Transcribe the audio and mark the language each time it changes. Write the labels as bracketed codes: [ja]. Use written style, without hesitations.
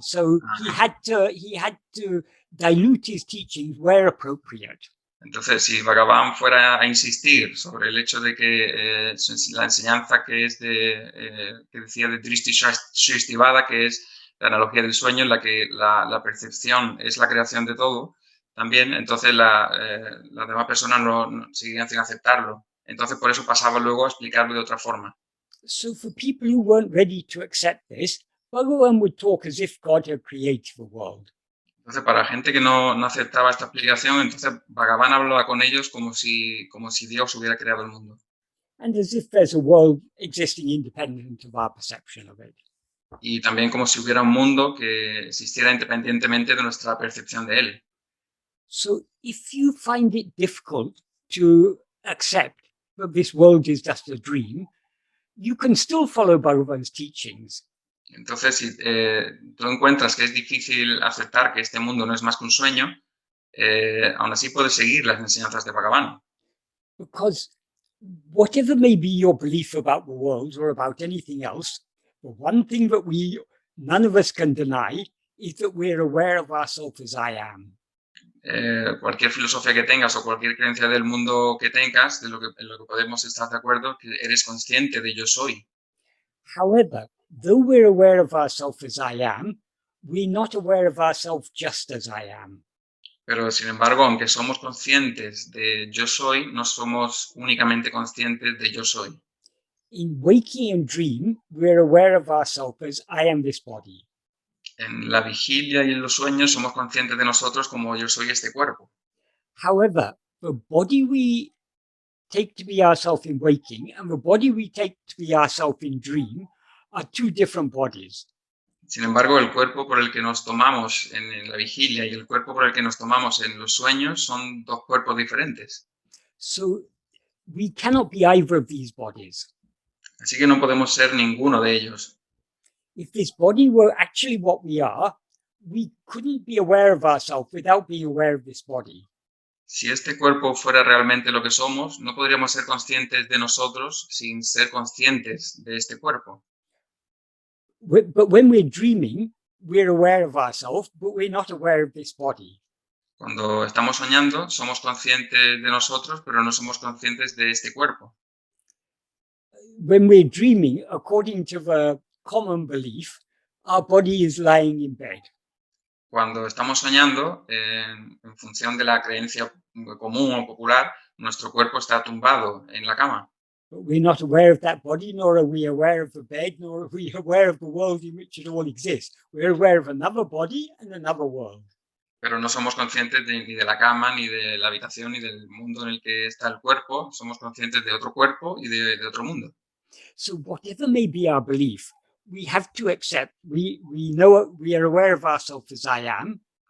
[en] So he had to dilute his teachings where appropriate. [es] Entonces, si Bhagavan fuera a insistir sobre el hecho de que la enseñanza que es que decía de Drishti Shrishtivada, que es la analogía del sueño en la que la percepción es la creación de todo, también, entonces las demás personas no seguían sin aceptarlo. Entonces, por eso pasaba luego a explicarlo de otra forma. [en] So for people who weren't ready to accept this, Bhagavan would talk as if God had created the world. [es] Entonces, para gente que no aceptaba esta explicación, entonces Bhagavan hablaba con ellos como si Dios hubiera creado el mundo. [en] And as if there's a world existing independent of our perception of it. [es] Y también como si hubiera un mundo que existiera independientemente de nuestra percepción de él. [en] So if you find it difficult to accept that this world is just a dream, you can still follow Bhagavan's teachings. [es] Entonces, si tú encuentras que es difícil aceptar que este mundo no es más que un sueño, aún así puedes seguir las enseñanzas de Bhagavan. [en] Because whatever may be your belief about the world or about anything else, the one thing that none of us can deny is that we're aware of ourselves as I am. [es] Cualquier filosofía que tengas o cualquier creencia del mundo que tengas, en lo que podemos estar de acuerdo, que eres consciente de yo soy. [en] However, though we're aware of ourselves as I am, we're not aware of ourselves just as I am. [es] Pero, sin embargo, aunque somos conscientes de yo soy, no somos únicamente conscientes de yo soy. [en] In waking and dream, we're aware of ourselves as I am this body. [es] En la vigilia y en los sueños somos conscientes de nosotros como yo soy este cuerpo. [en] However, the body we take to be ourselves in waking and the body we take to be ourselves in dream are two different bodies. [es] Sin embargo, el cuerpo por el que nos tomamos en la vigilia y el cuerpo por el que nos tomamos en los sueños son dos cuerpos diferentes. [en] So we cannot be either of these bodies. [es] Así que no podemos ser ninguno de ellos. [en] If this body were actually what we are, we couldn't be aware of ourselves without being aware of this body. [es] Si este cuerpo fuera realmente lo que somos, no podríamos ser conscientes de nosotros sin ser conscientes de este cuerpo. [en] But when we're dreaming, we're aware of ourselves, but we're not aware of this body. [es] Cuando estamos soñando, somos conscientes de nosotros, pero no somos conscientes de este cuerpo. [en] When we're dreaming, according to the common belief, our body is lying in bed. [es] Cuando estamos soñando, en función de la creencia común o popular, nuestro cuerpo está tumbado en la cama. [en] But we're not aware of that body, nor are we aware of the bed, nor are we aware of the world in which it all exists. We're aware of another body and another world. [es] Pero no somos conscientes ni de la cama, ni de la habitación, ni del mundo en el que está el cuerpo. Somos conscientes de otro cuerpo y de otro mundo. [en] So whatever may be our belief, we have to accept, we know, we are aware of ourselves as I am.